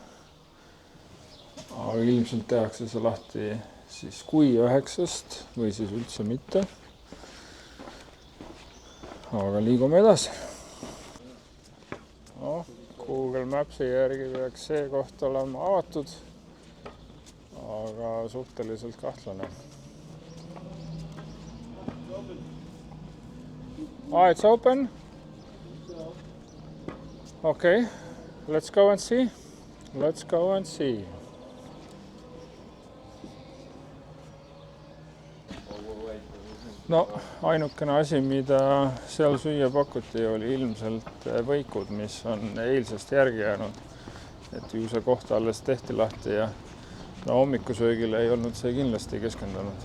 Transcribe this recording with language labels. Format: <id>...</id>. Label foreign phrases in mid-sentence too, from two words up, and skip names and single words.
<et>Aga ilmselt tehakse see lahti siis kui 9 või siis üldse mitte. Aga liigume edasi. Google Mapsi järgi peaks see koht olema avatud, aga suhteliselt kahtlane.</et> <en>It's open. Okay, let's go and see. Let's go and see.</en> <et>No, ainukene asi, mida seal süüa pakuti, oli ilmselt võikud, mis on eilsest järgi jäänud. Et ju see koht alles tehti lahti ja hommikusöögile ei olnud see kindlasti keskendunud.</et>